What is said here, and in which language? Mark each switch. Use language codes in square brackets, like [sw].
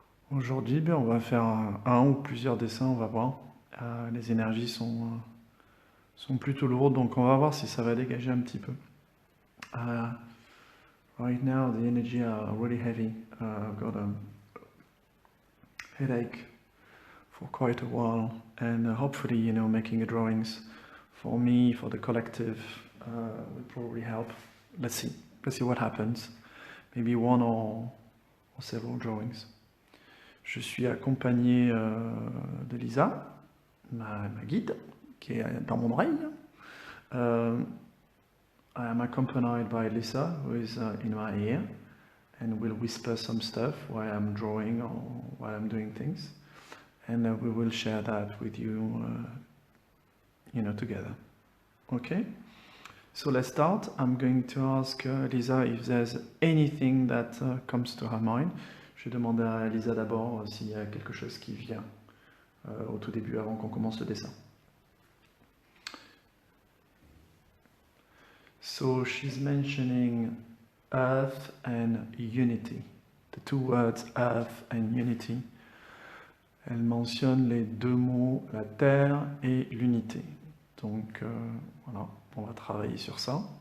[fr] Aujourd'hui, on va faire un ou plusieurs dessins, on va voir. Les énergies sont plutôt lourdes, donc on va voir si ça va dégager un petit peu. [en] Right now, the energy are really heavy. I've got a headache for quite a while, and hopefully, making a drawings for me, for the collective, will probably help. Let's see what happens. Maybe one or several drawings. [fr] Je suis accompagné de Lisa, ma guide, qui est dans mon oreille. [en] I am accompanied by Lisa, who is in my ear, and will whisper some stuff while I'm drawing or while I'm doing things. And we will share that with you, together. Okay? So let's start. I'm going to ask Lisa if there's anything that comes to her mind. [fr] Je vais demander à Lisa d'abord s'il y a quelque chose qui vient au tout début, avant qu'on commence le dessin. [en] So she's mentioning earth and unity. The two words earth and unity. [fr] Elle mentionne les deux mots, la terre et l'unité. Donc voilà, on va travailler sur ça.